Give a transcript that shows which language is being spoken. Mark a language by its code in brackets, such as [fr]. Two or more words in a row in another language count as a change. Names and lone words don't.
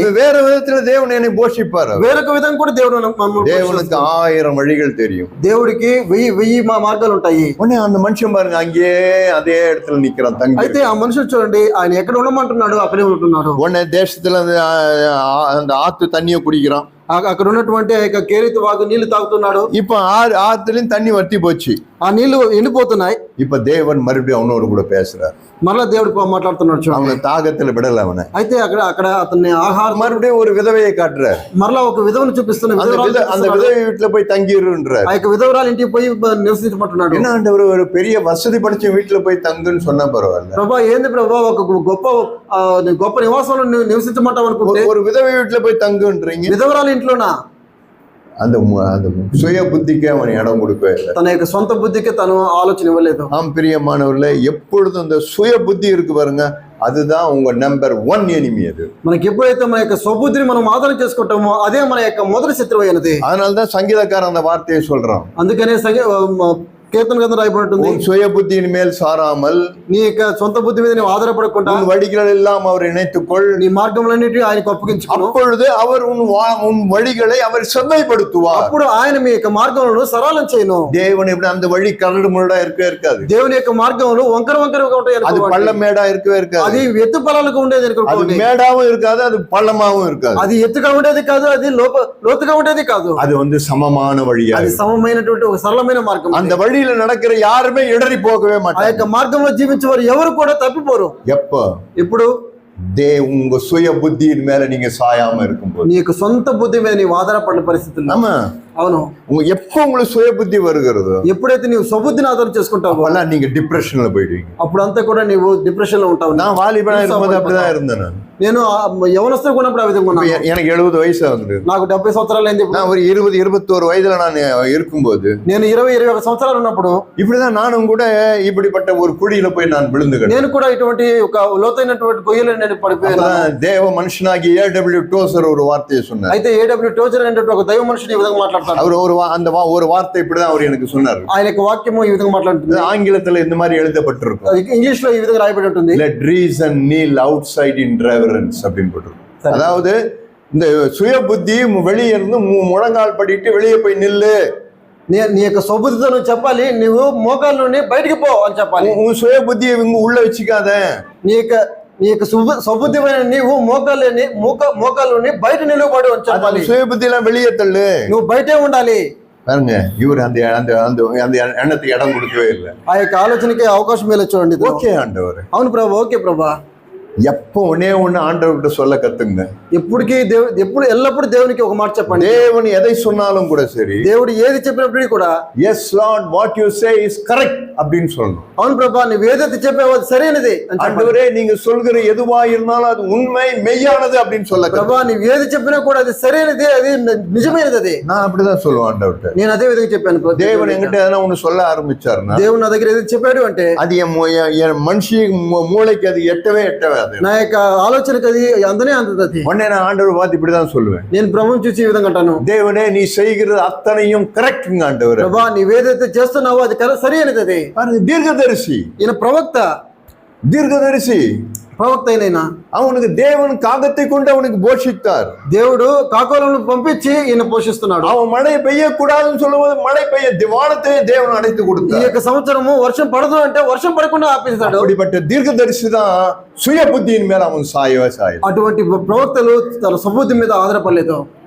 [ta] வேற விதத்துல தேவன் என்னை போஷிப்பார். [te] వేరొక విధంగా కూడా దేవుడు [ta] தேவனுக்கு 1000 வழிகள் தெரியும். [te] దేవుడికి వెయ్యి మార్గాలు ఉంటాయి. [ta] உடனே அந்த மனுஷன் பாருங்க, அங்கேயே அதே இடத்துல நிக்கிறான் தங்கி. [te] అయితే ఆ మనుషులు చూడండి, ఆయన ఎక్కడ ఉండమంటున్నాడు అక్కడే ఉంటున్నాడు. [ta] உடனே தேசத்துல அந்த ஆத்து தண்ணியை குடிக்கிறான். [te] అక్కడ ఉన్నటువంటి కేరీతు వాగు నీళ్లు తాగుతున్నాడు. [ta] இப்ப ஆத்துலயும் தண்ணி வத்தி போச்சு, [te] ఆ నీళ్లు ఎండిపోతున్నాయి. [ta] இப்ப தேவன் மறுபடியும் அவனோடு கூட பேசுறார். [te] మరలా దేవుడు మాట్లాడుతున్నాడు. [ta] அவனை தாகத்துல விடல அவனை. [te] అయితే అక్కడ అతన్ని ఆహారం [ta] மறுபடியும் ஒரு விதவையை காட்டுறார். [te] మరలా ఒక విధవను చూపిస్తున్న [ta] அந்த விதவை வீட்டுல போய் தங்கிருன்றார். [te] ఆ యొక్క విధవరాలు ఇంటికి పోయి నివసించమంటున్నాడు. [ta] என்ன ஆண்டவர், ஒரு பெரிய வசதி படைச்ச வீட்டுல போய் தங்குன்னு சொன்னா பரவாயில்ல. [te] ప్రభా ఏంది ప్రభా, ఒక గొప్ప నివాసంలో నివసించమంటాం అనుకుంటే [ta] ஒரு விதவை வீட்டுல போய் தங்குன்றீங்க. [te] విధవరాలు ఇంట్లోనా? [ta] அந்த சுய புத்திக்கு அவன் இடம் கொடுக்கவே இல்லை. [te] తన యొక్క సొంత బుద్ధికి తను ఆలోచన ఇవ్వలేదు. [ta] ஆம் பிரியமானவர்களே, எப்பொழுதும் அந்த சுய புத்தி இருக்கு பாருங்க, அதுதான் உங்க நம்பர் 1 எனிமி. அது [te] మనకి ఎప్పుడైతే మన యొక్క స్వబుద్ధిని మనం ఆదరణ చేసుకుంటామో అదే మన యొక్క మొదటి శత్రువు అయినది. [ta] அதனாலதான் சங்கீதக்காரன் அந்த வார்த்தையை சொல்றான். [te] అందుకనే కీర్తన గ్రంథం రాయబడి ఉంటుంది. [ta] உன் சுய புத்தியின் மேல் சாராமல் [te] నీ యొక్క సొంత బుద్ధి మీద నువ్వు ఆధారపడకుండా [ta] உன் வழிகள் எல்லாம் அவர் இணைத்துக்கொள். [te] నీ మార్గములన్నిటి ఆయనకు అప్పగించుకును. [ta] அப்பொழுது அவர் உன் வழிகளை அவர் செம்மைப்படுத்துவார். [te] అప్పుడు ఆయన మీ యొక్క మార్గములను సరళం చేయను. [ta] தேவன் எப்படி அந்த வழி கரடு முரடா இருக்கவே இருக்காது. [te] దేవుని యొక్క మార్గములు వంకర వంకరగా ఉంటాయి. [ta] அது பள்ளம் மேடா இருக்கவே இருக்காது. [te] అది ఎత్తు పొలాలకు ఉండేది [ta] அது மேடாவும் இருக்காது, அது பள்ளமாவும் இருக்காது. [te] అది ఎత్తుగా ఉండేది కాదు, అది లోతుగా ఉండేది కాదు. [ta] அது சமமான வழியா, [te] అది సమమైనటువంటి ఒక సరళమైన మార్గం. [ta] அந்த వழியில நடக்கிற யாருமே இடறி போகவே [te] ఆ [ta] மாட்டாங்க. [te] యొక్క మార్గంలో జీవించేవారు ఎవరు కూడా తప్పిపోరు. ఇప్పుడు [ta] உங்க சுய புத்தியின் மேல நீங்க சாயாம இருக்கும்போது, [te] నీ యొక్క సొంత బుద్ధి మీద నీవు ఆధారపడిన పరిస్థితుల్లో. [ta] ஆமா, [te] అవును. [ta] எப்ப உங்களுக்கு சுய புத்தி வருகிறதோ, [te] ఎప్పుడైతే నీవు స్వబుద్ధిని ఆధారం చేసుకుంటావో [ta] நீங்க డిప్రెషన్ல போயிடுவீங்க. [te] అప్పుడంతా కూడా నీవు డిప్రెషన్ లో ఉంటావు. [ta] நான் வாலிபனா இருக்கும்போது அப்படிதான் இருந்தேன். [te] నేను యవనస్తుగా ఉన్నప్పుడు ఆ విధంగా ఉన్నాను. [ta] எனக்கு 70 వయసు ஆகுது. [te] నాకు 70 సంవత్సరాలు అయింది. [ta] நான் ஒரு 20-21 వయసుல நான் இருக்கும்போது, [te] నేను 20-21 సంవత్సరాలు ఉన్నప్పుడు [ta] இப்படிதான் நானும் கூட இப்படிப்பட்ட ஒரு குழியில போய் நான் விழுந்துகிறேன். [te] నేను కూడా ఇటువంటి ఒక లోతైనటువంటి గొయ్యలో నేను పడిపోయాను. [ta] தேவ మనుషனாகி A.W. டோசர் ஒரு வார்த்தையை சொன்னார். [te] అయితే A.W. టోజర్ అనేటువంటి ఒక దైవ మనుషుని ఈ విధంగా మాట్లాడతారు. [ta] அவர் ஒரு వార్த்தை இப்படிதான் அவர் எனக்கு சொன்னார். [te] ఆయన యొక్క వాక్యము ఈ విధంగా మాట్లాడుతుంది. [ta] ఆంగ్లத்தில் இந்த மாதிரி எழுதப்பட்டிருக்கும். [te] ఇంగ్లీష్ లో ఈ విధంగా రాయబడి ఉంటుంది. [en] Let reason kneel outside in reverence [ta] அப்படின்னு போட்டிருக்கும். அதாவது இந்த சுய புத்தி வெளியே இருந்து முழங்கால் படிட்டு வெளியே போய் நில்லு. [te] నీ యొక్క స్వబుద్ధితో నువ్వు చెప్పాలి, నువ్వు మోకాళ్ళ నుండి బయటికి పో అని చెప్పాలి. [ta] உன் சுய புத்தியை உள்ள வச்சுக்காத. [te] నీ యొక్క స్వబుద్ధిమైన నీవు మోకాళ్ళ నుండి బయట నిలబడు అని చెప్పాలి. [ta] சுய புத்தி எல்லாம் வெளியே தள்ளு, [te] నువ్వు బయటే ఉండాలి. [ta] பாருங்க, இவர் அந்த எண்ணத்துக்கு இடம் கொடுக்கவே இல்லை. [te] ఆ యొక్క ఆలోచనకి అవకాశం ఇలా చూడండి. [ta] ஓகே ஆண்டவர், [te] అవును ప్రభా, ఓకే ప్రభా. [ta] எப்போ ஒன்னே ஒண்ணு ஆண்டவர்கிட்ட சொல்ல கத்துங்க. [te] ఎల్లప్పుడు దేవునికి ఒక మాట చెప్పండి. [ta] தேவன் எதை சொன்னாலும் கூட சரி, [te] దేవుడు ఏది చెప్పినప్పుడు కూడా [en] yes lord what you say is correct [ta] அப்படின்னு சொல்லணும். [te] అవును ప్రభా, నువ్వు ఏదైతే చెప్పావో అది సరైనది. [ta] ஆண்டவரே, நீங்க சொல்கிற எதுவா இருந்தாலும் அது உண்மை மெய்யானது அப்படின்னு சொல்ல [te] ప్రభా, నువ్వు ఏది చెప్పినా కూడా అది సరైనది, అది నిజమైనది. అది [ta] நான் அப்படிதான் சொல்லுவேன் ఆండవర్ட்ட. [te] నేను అదే విధంగా చెప్పాను. [ta] தேவன் என்கிட்ட எதனா ஒண்ணு சொல்ல ஆரம்பிச்சாருன்னா, [te] దేవుడు నా దగ్గర ఏది చెప్పాడు అంటే [ta] அது என் மனுஷி மூளைக்கு அது எட்டவே [te] నా యొక్క ఆలోచనకి అది అందనే అందది. [ta] உடனே நான் ஆண்டவர் பார்த்து இப்படிதான் சொல்லுவேன். [te] నేను ప్రభువుని చూసి ఈ విధంగా అంటాను, [ta] தேவனே நீ செய்கிறது அத்தனையும் கரெக்ட்ங்க ஆண்டவர். [te] ప్రభా, నీవేదైతే చేస్తున్నావో అది సరైనది. అది [ta] தீர்க்கதரிசி, [te] ఈయన [ta] தீர்க்கதரிசி [te] ప్రవక్త అయినా [ta] அவனுக்கு தேவன் காகத்தை கொண்டு அவனுக்கு போஷித்தார். [te] దేవుడు కాకోలను పంపించి ఈయన పోషిస్తున్నాడు. [ta] அவன் மழை பெய்யக்கூடாதுன்னு சொல்லும்போது மழை பெய்ய வானத்தையே தேவன் அடைத்து [te] ఈ [ta] கொடுத்தார். [te] యొక్క సంవత్సరము వర్షం పడదు అంటే వర్షం పడకుండా ఆపేస్తాడు. [ta] அப்படிப்பட்ட தீர்க்கதரிசி தான் சுய புத்தியின் மேல அவன் சாயவே சாய. [te] అటువంటి ప్రవక్తలు తన సుబుద్ధి మీద ఆధారపడలేదు.